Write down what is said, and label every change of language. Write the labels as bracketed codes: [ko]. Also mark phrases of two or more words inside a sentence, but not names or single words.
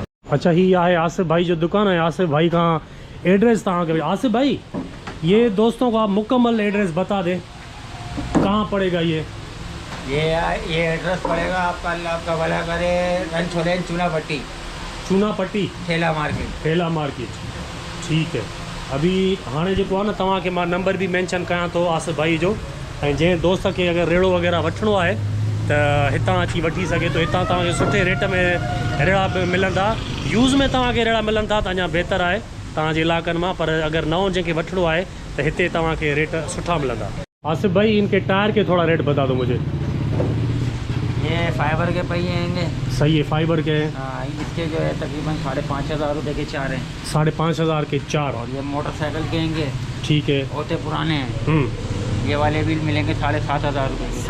[ur] अच्छा, [sd] ही आहे आसिफ भाई जो दुकान [ur] है। आसिफ भाई का एड्रेस तव्हांखे, آصف بھائی یہ دوستوں کو آپ مکمل ایڈریس بتا دیں، کہاں پڑے گا یہ? یہ ایڈریس پڑے گا آپ کا، اللہ آپ کا بھلا کرے، رنچولین چونا پٹی. चूनापट्टी ठेला मार्केट। ٹھیلا مارکیٹ، ٹھیک ہے. [sd] अभी हाणे जेको आहे न, तव्हांखे मां नंबर भी मेंशन कयां थो आसिफ भाई जो, ऐं जंहिं दोस्त खे अगर रेड़ो वग़ैरह वठिणो आहे त हितां अची वठी सघे थो। हितां तव्हांखे सुठे रेट में रेड़ा मिलंदा, यूज़ में तव्हांखे रेड़ा मिलनि था त अञा बहितर आहे तव्हांजे इलाइक़नि मां। पर अगर नओं जंहिंखे वठिणो आहे त हिते तव्हांखे रेट सुठा मिलंदा। [ur] آصف بھائی ان کے ٹائر کے تھوڑا ریٹ بتا دو مجھے. یہ فائبر کے پہیے آئیں گے. صحیح ہے، فائبر کے ہیں. ہاں، اس کے جو ہے تقریباً 5,500 روپے کے 4 ہیں. 5,500 کے 4. اور یہ موٹرسائیکل کے آئیں گے, ٹھیک ہے, ہوتے پرانے ہیں. یہ والے بھی ملیں گے 7,500 روپے کے.